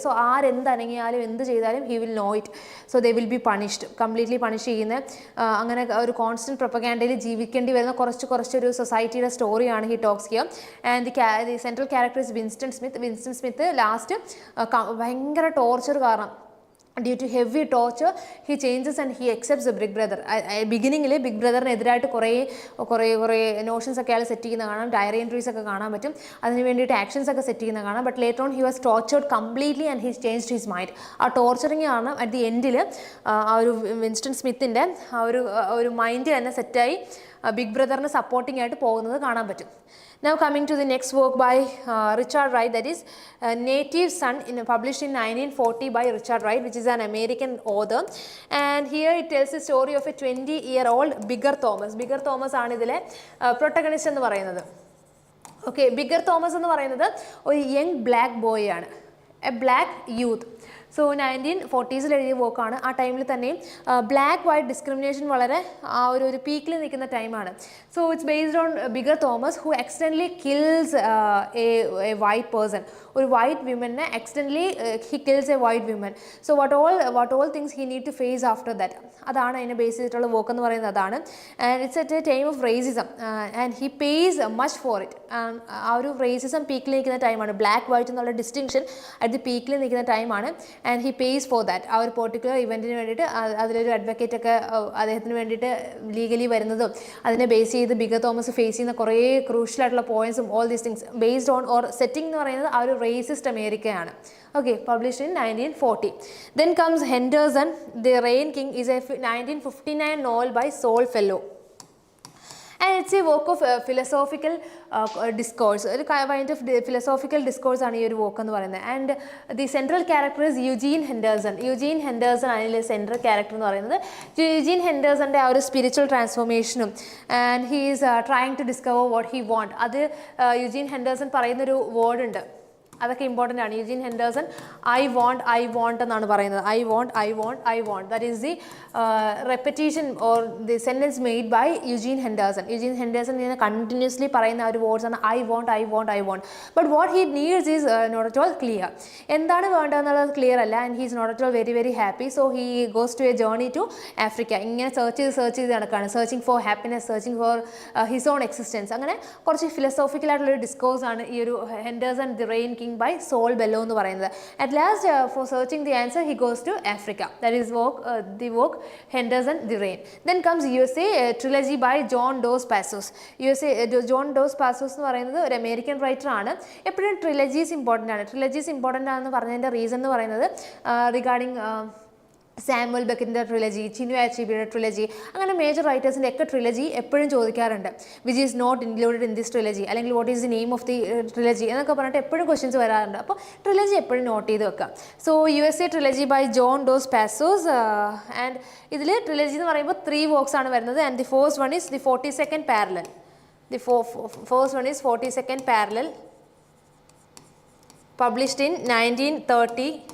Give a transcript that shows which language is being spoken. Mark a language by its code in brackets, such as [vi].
[ml] So ആരെന്തനങ്ങിയാലും എന്ത് ചെയ്താലും [en] He will know it. So they will be punished, completely [ml] punish ചെയ്യുന്ന അങ്ങനെ ഒരു കോൺസ്റ്റൻറ്റ് പ്രൊപ്പഗാൻഡയിൽ ജീവിക്കേണ്ടി വരുന്ന കുറച്ചൊരു സൊസൈറ്റിയുടെ സ്റ്റോറിയാണ് [en] He talks here. And the central character is Winston Smith. Last ഭയങ്കര torture കാരണം Due to heavy torture, he changes and he accepts the big brother. [ml] ബിഗിനിങ്ങിൽ big ബ്രദറിനെതിരായിട്ട് കുറേ നോഷൻസ് ഒക്കെ അയാൾ സെറ്റ് ചെയ്യുന്ന കാണാം, ഡയറി എൻട്രീസ് ഒക്കെ കാണാൻ പറ്റും, അതിന് വേണ്ടിയിട്ട് ആക്ഷൻസ് ഒക്കെ സെറ്റ് ചെയ്യുന്ന കാണാം. [en] But later on he was tortured completely and he changed his mind. [ml] ആ ടോർച്ചറിങ് ആണ് അറ്റ് ദി എൻഡിൽ ആ ഒരു വിൻസ്റ്റൺ സ്മിത്തിൻ്റെ ആ ഒരു മൈൻഡ് തന്നെ സെറ്റായി ബിഗ് ബ്രദറിന് സപ്പോർട്ടിംഗ് ആയിട്ട് പോകുന്നത് കാണാൻ പറ്റും. [en] Now coming to the next work by Richard Wright, that is Native Son, published in 1940 by Richard Wright, which is an American author. And here it tells the story of a 20-year-old Bigger Thomas. [ml] Bigger Thomas ആണ് ഇതിലെ protagonist എന്ന് പറയുന്നത്. Okay, bigger Thomas എന്ന് പറയുന്നത് ഒരു young black boy ആണ്, [en] A black youth. [ml] So 1940s എഴുതിയ വർക്കാണ്. ആ ടൈമിൽ തന്നെയും ബ്ലാക്ക് വൈറ്റ് ഡിസ്ക്രിമിനേഷൻ വളരെ ആ ഒരു പീക്കിൽ നിൽക്കുന്ന ടൈമാണ്. [en] So it's based on Bigger Thomas who accidentally kills a white person. [ml] ഒരു white വിമനെ [en] Accidentally he kills a white women. So what all things he need to face after that. [ml] അതാണ് അതിനെ base ചെയ്തിട്ടുള്ള work എന്ന് പറയുന്നത് അതാണ്. [en] And it's at a time of racism and he pays much for it. [ml] ആ ഒരു racism പീക്കിൽ നിൽക്കുന്ന ടൈമാണ്, ബ്ലാക്ക് വൈറ്റ് എന്നുള്ള ഡിസ്റ്റിങ്ഷൻ അറ്റ് ദി പീക്കിൽ നിൽക്കുന്ന ടൈമാണ്. [en] And he pays for that. [ml] ആ ഒരു പെർട്ടിക്കുലർ ഇവൻറ്റിന് വേണ്ടിയിട്ട് അതിലൊരു അഡ്വക്കേറ്റ് ഒക്കെ അദ്ദേഹത്തിന് വേണ്ടിയിട്ട് ലീഗലി വരുന്നതും അതിനെ ബേസ് ചെയ്ത് ബിഗർ തോമസ് ഫേസ് ചെയ്യുന്ന കുറേ ക്രൂഷ്യൽ ആയിട്ടുള്ള പോയിന്റ്സും [en] all these things based on or [ml] setting എന്ന് പറയുന്നത് ആ ഒരു റേസിസ്റ്റ് അമേരിക്കയാണ്. [en] Okay, published in 1940. Then comes Henderson, The Rain King, is a 1959 novel by Saul Fellow. And it's a work of philosophical discourse. [ml] ഒരു kind of philosophical discourse ആണ് ഈ ഒരു work എന്ന് പറയുന്നത്. [en] And the central character is Eugene Henderson. [ml] Eugene Henderson അതിലെ central character എന്ന് പറയുന്നത്. Eugene ഹെൻഡേഴ്സൻ്റെ ആ ഒരു spiritual ട്രാൻസ്ഫോർമേഷനും [en] And he is trying to discover what he want. [ml] അത് യുജീൻ ഹെൻഡേഴ്സൺ പറയുന്നൊരു വേർഡ് ഉണ്ട്, അതൊക്കെ ഇമ്പോർട്ടൻ്റ് ആണ്. [en] Eugene Henderson I want [ml] എന്നാണ് പറയുന്നത്. [en] I want that is the repetition or the sentence made by Eugene Henderson. [ml] Eugene Henderson ഇങ്ങനെ continuously പറയുന്ന ആ ഒരു വേർഡ്സ് ആണ് I won't. [en] But what he needs is not at all clear. [ml] എന്താണ് വേണ്ടതെന്നുള്ളത് clear അല്ല. [en] And he is not at all very happy. So he goes to a journey to Africa. [ml] ഇങ്ങനെ search ചെയ്ത് നടക്കുകയാണ്, [en] Searching for happiness, searching for his own existence. [ml] അങ്ങനെ കുറച്ച് philosophical ആയിട്ടുള്ളൊരു discourse ആണ് ഈ ഒരു Henderson the rain king by Saul Bellow എന്ന് പറയുന്നത്. [en] At last for searching the answer he goes to Africa. That is the work Henderson the Rain. Then comes USA trilogy by John Dos Passos. [ml] John Dos Passos എന്ന് പറയുന്നത് ഒരു American writer ആണ്. എപ്പോഴും ട്രിലജീസ് important ആണ്. ട്രിലജീസ് important ആണെന്ന് പറഞ്ഞതിൻ്റെ reason എന്ന് പറയുന്നത് റിഗാർഡിങ് സാമുവൽ ബെക്കറ്റിൻ്റെ ട്രിലജി, ചിനു അച്ചീബിയുടെ ട്രിലജി, അങ്ങനെ മേജർ റൈറ്റേഴ്സിൻ്റെ ഒക്കെ ട്രിലജി എപ്പോഴും ചോദിക്കാറുണ്ട്. [en] which is not included in this trilogy, അല്ലെങ്കിൽ what is the name of the trilogy [ml] എന്നൊക്കെ പറഞ്ഞിട്ട് എപ്പോഴും ക്വസ്റ്റ്യൻസ് വരാറുണ്ട്. അപ്പോൾ ട്രിലജി എപ്പോഴും നോട്ട് ചെയ്ത് വെക്കുക. [en] So USA trilogy by John Dos Passos. [ml] And ഇതിൽ ട്രിലജി എന്ന് പറയുമ്പോൾ 3 വർക്ക്സ് ആണ് വരുന്നത്. [en] And the first one is the 42nd parallel. The first one is 42nd parallel, published in 1930.